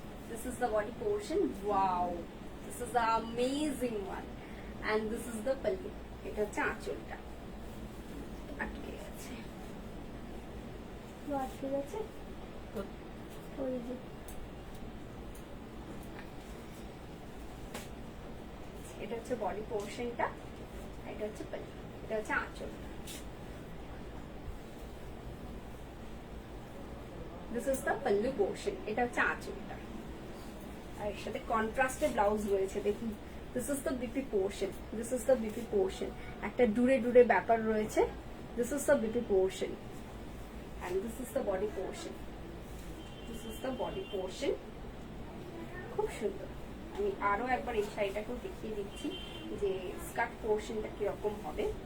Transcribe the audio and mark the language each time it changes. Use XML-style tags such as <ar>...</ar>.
<en>This is the body portion. Wow, this is the amazing one, and this is the pallu.</en> <bn>এটা হচ্ছে আঁচলটা, আটকে গেছে, আটকে গেছে ওই যে। এটা হচ্ছে বডি পোর্শনটা, এটা হচ্ছে pallu, এটা হচ্ছে আঁচলটা।</bn> <en>This is the pallu portion,</en> <bn>এটা হচ্ছে আঁচলটা, আর এর সাথে কন্ট্রাস্টে ব্লাউজ রয়েছে দেখুন।</bn> <en>This is the BP portion, this is the BP portion,</en> <bn>একটা ডুরে ডুরে ব্যাপার রয়েছে।</bn> <en>This is the BP portion and this is the body portion. This is the body portion.</en> <bn>খুব সুন্দর। আমি আরো একবার এই শাড়িটাকেও দেখিয়ে দিচ্ছি যে স্কার্ট পোর্শনটা কিরকম হবে।</bn>